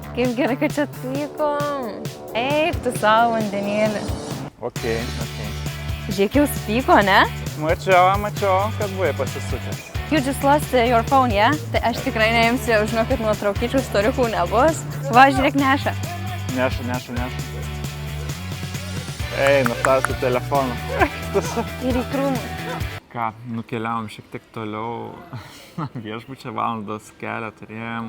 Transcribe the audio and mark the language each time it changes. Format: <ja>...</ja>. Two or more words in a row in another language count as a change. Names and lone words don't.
<lt>Kaip gerai, kad čia atvykom. Eik tu savo vandenėlį. Okay. Žiūrėk, jau spyko, ne? Mačiau, kad buvai pasisukęs.</lt> <en>You just lost your phone, yeah?</en> <lt>Tai aš tikrai neimsiu, žinau, kad nuotraukyčių istorikų nebus. Va, žiūrėk, neša. Neša. Ei, nustatau telefoną. Ir į krūmus. Ką, nukeliavom šiek tiek toliau. Viešbučio valandos kelią turėjom.</lt>